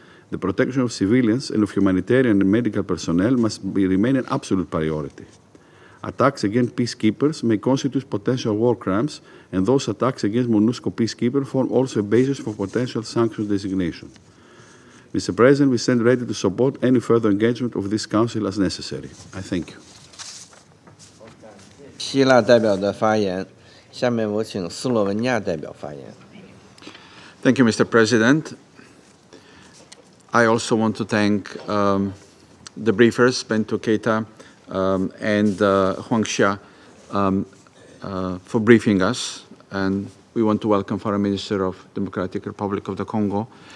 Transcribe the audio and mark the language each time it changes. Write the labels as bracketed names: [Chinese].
[English] The protection of civilians and of humanitarian and medical personnel must remain an absolute priority. Attacks against peacekeepers may constitute potential war crimes, and those attacks against MONUSCO peacekeepers form also a basis for potential sanctions designation. Mr. President, we stand ready to support any further engagement of this Council as necessary. I thank you. [Chinese] 希腊代表的发言，下面我请斯洛文尼亚代表发言。 [English] Thank you, Mr. President. I also want to thank the briefers, Bento Keita and Huang Xia, for briefing us. And we want to welcome Foreign Minister of Democratic Republic of the Congo.